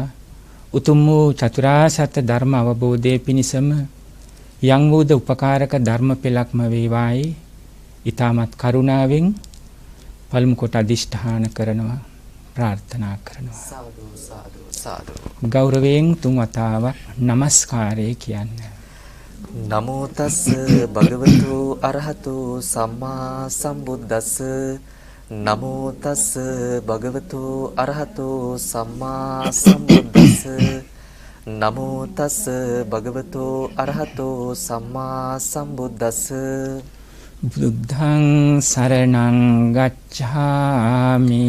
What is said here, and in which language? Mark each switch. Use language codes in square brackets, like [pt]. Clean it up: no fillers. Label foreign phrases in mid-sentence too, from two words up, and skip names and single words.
[si] උතුම් වූ චතුරාර්ය සත්‍ය ධර්ම අවබෝධයේ පිණසම යම් වූද උපකාරක ධර්ම පෙළක්ම වේවායි ඊ타මත් කරුණාවෙන් පළමු කොට අදිෂ්ඨාන කරනවා, ප්‍රාර්ථනා කරනවා. සාදු සාදු සාදු. ගෞරවයෙන් තුන් වතාවක් নমස්කාරය කියන්නේ. [pi] නමෝ තස් භගවතු අරහතු සම්මා සම්බුද්දස්ස. නමෝ තස් භගවතු අරහතු සම්මා සම්බුද්දස්ස. නමෝ තස් භගවතු අරහතු සම්මා සම්බුද්දස්ස. බුද්ධං සරණං ගච්ඡාමි.